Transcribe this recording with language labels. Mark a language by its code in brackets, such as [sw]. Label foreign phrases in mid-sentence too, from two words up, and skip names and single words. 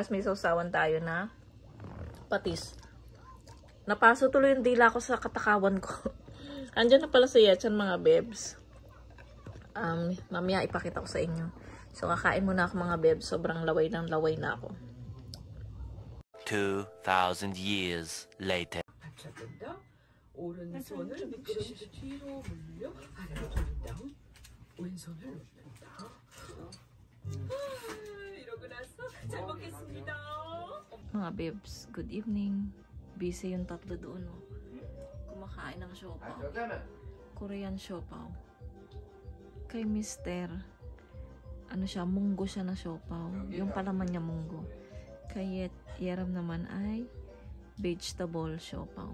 [tl] Tapos may sausawan tayo na patis. Napaso tuloy yung dila ko sa katakawan ko. Andyan na pala si Yetchan mga bebs. Mamaya ipakita ko sa inyo. So, kakain muna ako mga bebs. Sobrang laway ng laway na ako. [en] 2,000 years later. [ko] 오른손을 미끄러지 뒤로 물려 아래로 돌린 다음 왼손을 이러고 나서 잘 먹겠습니다. [tl] Mga babes, [en] good evening. [tl] Busy yung tatlo doon. Oh. Kumakain ng siopaw. Korean siopaw. Kay Mister, ano siya, munggo siya na siopaw. Yung palaman niya munggo. Kay Yeram naman ay vegetable siopaw.